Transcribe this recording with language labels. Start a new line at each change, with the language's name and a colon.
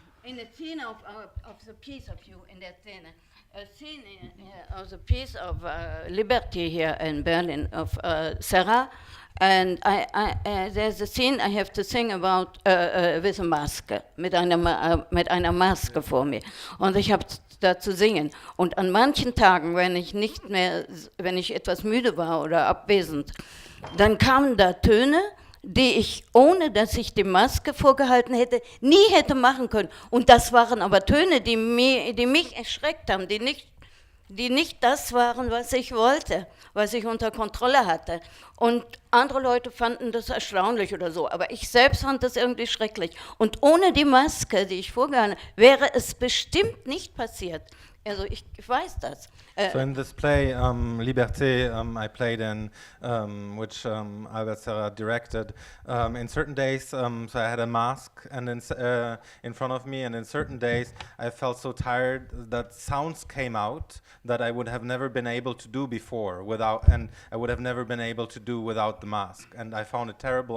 English: In the scene of the piece of you, in that scene, a scene of the piece of Liberty here in Berlin of Serra, and there's a scene I have to sing about with a Maske,
German: mit einer Maske vor mir. Und ich habe da zu singen. Und an manchen Tagen, wenn ich etwas müde war oder abwesend, dann kamen da Töne, die ich, ohne dass ich die Maske vorgehalten hätte, nie hätte machen können. Und das waren aber Töne, die mich erschreckt haben, die nicht das waren, was ich wollte, was ich unter Kontrolle hatte. Und andere Leute fanden das erstaunlich oder so, aber ich selbst fand das irgendwie schrecklich. Und ohne die Maske, die ich vorgehalten habe, wäre es bestimmt nicht passiert. Also ich weiß das.
English: So in this play, Liberté, I played in, which Albert Serra directed. In certain days, so I had a mask and in front of me, and in certain days I felt so tired that sounds came out that I would have never been able to do before and I would have never been able to do without the mask. And I found it terrible.